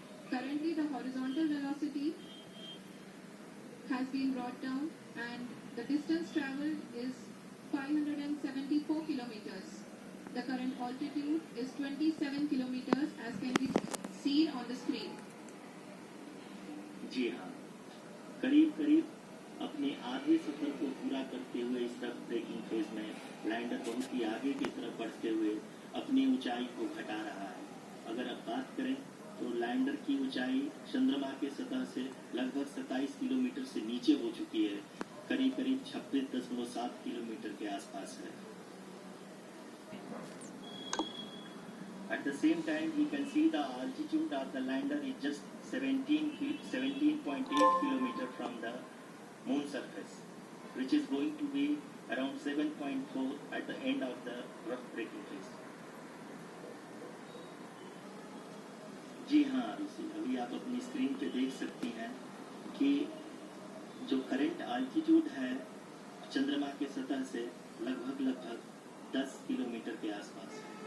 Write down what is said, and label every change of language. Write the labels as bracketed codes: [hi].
[en] Currently, the horizontal velocity has been brought down, and the distance traveled is 574 kilometers. The current altitude is 27 kilometers, as can be seen on the screen. [hi] जी हाँ, करीब अपने आधे सफर को पूरा करते हुए इस रफ ब्रेकिंग फेज में लैंडर बहुत ही आगे की तरफ बढ़ते हुए अपनी ऊंचाई को घटा रहा है। अगर आप बात करें तो लैंडर की ऊंचाई चंद्रमा के सतह से लगभग 27 किलोमीटर से नीचे हो चुकी है, करीब 26.7 किलोमीटर के आसपास है। [en] At the same time, you can see the altitude of the lander is just 17.8 kilometer from the moon surface, which is going to be around 7.4 at the end of the rough braking phase. [hi] जी हाँ आरुषि, अभी आप अपनी screen पे देख सकती हैं कि जो करंट आल्टीट्यूड है चंद्रमा के सतह से लगभग 10 किलोमीटर के आसपास है।